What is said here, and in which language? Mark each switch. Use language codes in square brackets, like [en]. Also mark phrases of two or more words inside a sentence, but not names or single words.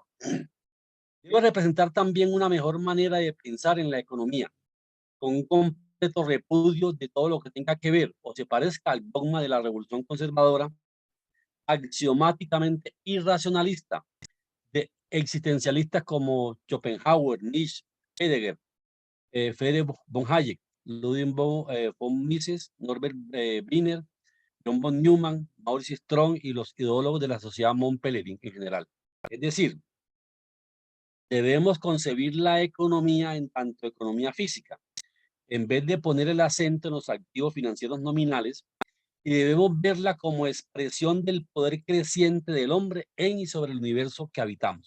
[es] Debe representar también una mejor manera de pensar en la economía, con un completo repudio de todo lo que tenga que ver o se parezca al dogma de la revolución conservadora, axiomáticamente irracionalista, de existencialistas como Schopenhauer, Nietzsche, Heidegger, Friedrich von Hayek Ludwig von Mises, Norbert Wiener, John von Neumann, Maurice Strong y los ideólogos de la sociedad Mont Pelerin en general. Es decir, debemos concebir la economía en tanto economía física, en vez de poner el acento en los activos financieros nominales, y debemos verla como expresión del poder creciente del hombre en y sobre el universo que habitamos.